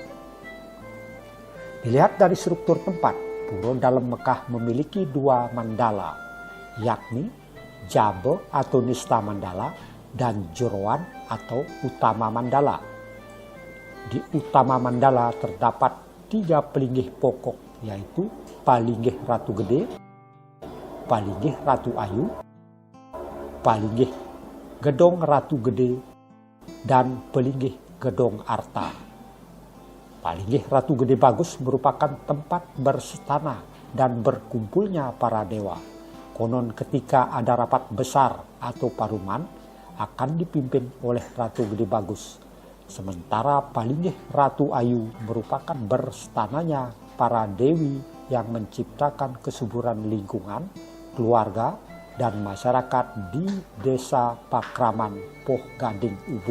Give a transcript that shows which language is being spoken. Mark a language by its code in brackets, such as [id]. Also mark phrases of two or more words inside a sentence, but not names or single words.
[id] Dilihat dari struktur tempat, pura dalam Mekah memiliki dua mandala, yakni Jabe atau Nista Mandala dan Joroan atau Utama Mandala. Di Utama Mandala terdapat 3 pelinggih pokok, yaitu Palinggih Ratu Gede, Palinggih Ratu Ayu, Palinggih Gedong Ratu Gede, dan Pelinggih Gedong Arta. Palinggih Ratu Gede Bagus merupakan tempat berstana dan berkumpulnya para dewa. Konon ketika ada rapat besar atau paruman akan dipimpin oleh Ratu Gede Bagus. Sementara Palinggih Ratu Ayu merupakan berstananya para dewi yang menciptakan kesuburan lingkungan, keluarga, dan masyarakat di Desa Pakraman Poh Gading Ubung.